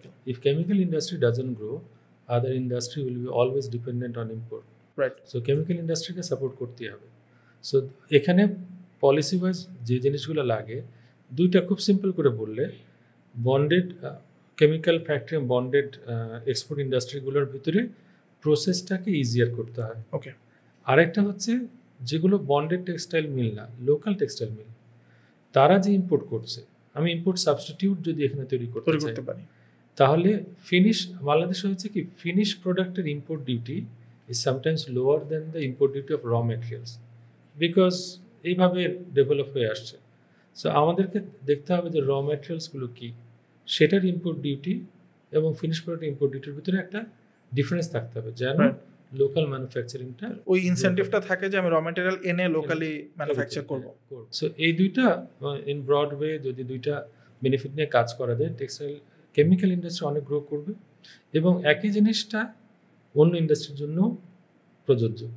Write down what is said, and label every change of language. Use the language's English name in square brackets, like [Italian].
[English] If chemical industry doesn't grow, other industry will be always dependent on import. So chemical industry [Bangla] K support করতে হবে। So এখানে policy wise যে জিনিসগুলো লাগে, দুইটা খুব সিম্পল করে বললে, bonded chemical factory, bonded export ইন্ডাস্ট্রিগুলোর ভিতরে প্রসেসটাকে ইজিয়ার করতে হয়। আরেকটা হচ্ছে যেগুলো বন্ডেড টেক্সটাইল মিল না, লোকাল টেক্সটাইল মিল, তারা যে ইম্পোর্ট করছে, আমি ইম্পোর্ট সাবস্টিটিউট যদি এখানে তৈরি করতে পারি, তাহলে বাংলাদেশে হচ্ছে কি ফিনিশ প্রোডাক্টের import duty [English] is sometimes lower than the import duty of raw materials because [Bangla] এইভাবে ডেভেলপ হয়ে আসছে। সো আমাদেরকে দেখতে হবে যে র ম্যাটেরিয়ালসগুলো কী, সেটার ইম্পোর্ট ডিউটি এবং ফিনিশ প্রোডাক্ট ইম্পোর্ট ডিউটির ভিতরে একটা ডিফারেন্স থাকতে হবে যেন লোকাল ম্যানুফ্যাকচারিংটা ওই ইনসেন্টিভটা থাকে যে আমি র ম্যাটেরিয়াল এনে লোকালি ম্যানুফ্যাকচার করব। সো এই দুইটা ইন ব্রড ওয়ে যদি দুইটা বেনিফিট নিয়ে কাজ করা যায়, টেক্সটাইল কেমিক্যাল ইন্ডাস্ট্রি অনেক গ্রো করবে এবং একই জিনিসটা অন্য ইন্ডাস্ট্রির জন্য প্রযোজ্য।